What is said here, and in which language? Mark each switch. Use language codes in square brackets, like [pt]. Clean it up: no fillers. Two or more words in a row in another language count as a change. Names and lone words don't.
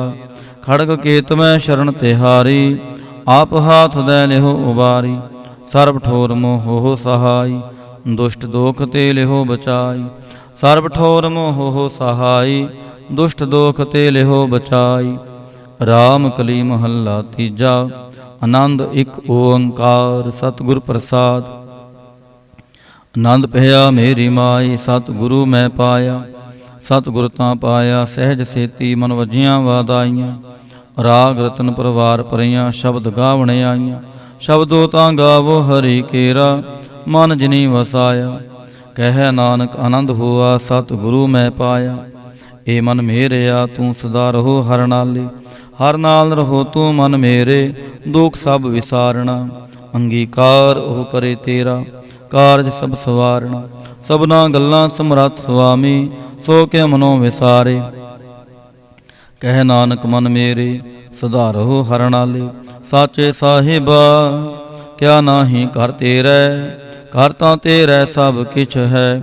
[bra] खड़ग केत में शरण तिहारी, आप हाथ दे लिहो उबारी। सर्व ठोर मोह हो सहाय, दुष्ट दोख ते लिहो बचाई। सर्व ठोर मोह हो सहाय, दुष्ट दोख ते लिहो बचाई। [pa] ਰਾਮ ਕਲੀ ਮਹਲਾ ਤੀਜਾ, ਆਨੰਦ ਏਕ ਓਂਕਾਰ ਸਤਗੁਰ ਪ੍ਰਸਾਦ। ਆਨੰਦ ਪਇਆ ਮੇਰੀ ਮਾਈ, ਸਤਗੁਰੂ ਮੈਂ ਪਾਇਆ। ਸਤਗੁਰ ਤਾਂ ਪਾਇਆ ਸਹਜ ਸੇਤੀ, ਮਨ ਵਜੀਆਂ ਵਾਦਾਈਆਂ। ਰਾਗ ਰਤਨ ਪਰਵਾਰ ਪਰੀਆਂ, ਸ਼ਬਦ ਗਾਵਣ ਆਈਆਂ। ਸ਼ਬਦੋਂ ਤਾਂ ਗਾਵੋ ਹਰਿ ਕੇਰਾ, ਮਨ ਜਿਨੀ ਵਸਾਇਆ। ਕਹ ਨਾਨਕ ਆਨੰਦ ਹੁਆ, ਸਤਗੁਰੂ ਮੈਂ ਪਾਇਆ। ਏ ਮਨ ਮੇਰਿਆ ਤੂ ਸਦਾ ਰਹੋ ਹਰ ਨਾਲੇ। ਹਰ ਨਾਲ ਰਹੋ ਤੂ ਮਨ ਮੇਰੇ, ਦੁਖ ਸਬ ਵਿਸਾਰਨਾ। ਅੰਗੀਕਾਰ ਓਹ ਕਰੇ ਤੇਰਾ, ਕਾਰਜ ਸਭ ਸਵਾਰਣਾ। ਸਭਨਾ ਗੱਲਾਂ ਸਮਰੱਥ ਸੁਆਮੀ, ਸੋ ਕੇ ਮਨੋ ਵਿਸਾਰੇ। ਕਹਿ ਨਾਨਕ ਮਨ ਮੇਰੇ, ਸੁਧਾਰੋ ਹਰਿ ਨਾਲੇ। ਸਾਚੇ ਸਾਹਿਬਾ ਕਿਆ ਨਾਹੀ ਘਰ ਤੇਰੇ, ਘਰ ਤਾਂ ਤੇਰੇ ਸਭ ਕਿਛ ਹੈ।